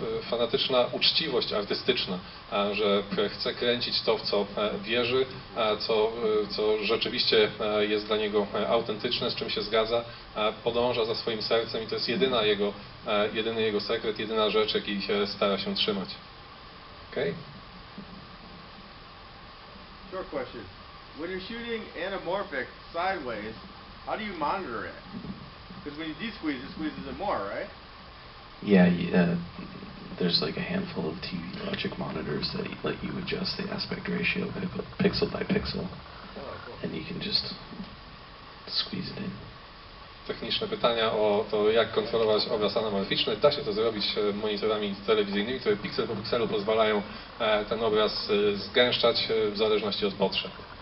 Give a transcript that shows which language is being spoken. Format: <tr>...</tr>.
<pl>fanatyczna uczciwość artystyczna, że chce kręcić to, w co wierzy, co rzeczywiście jest dla niego autentyczne, z czym się zgadza, podąża za swoim sercem i to jest jedyny jego sekret, jedyna rzecz, jakiej stara się trzymać.</pl> <en>Okay? Short question. When you're shooting anamorphic sideways, how do you monitor it? Because when you de-squeeze, it squeezes it more, right? Yeah, there's like a handful of TV logic monitors that let you adjust the aspect ratio pixel by pixel, and you can just squeeze it in.</en> <pl>Techniczne pytania o to, jak kontrolować obraz anamorficzny. Da się to zrobić monitorami telewizyjnymi, które piksel po pikselu pozwalają ten obraz zgęszczać w zależności od potrzeb.</pl>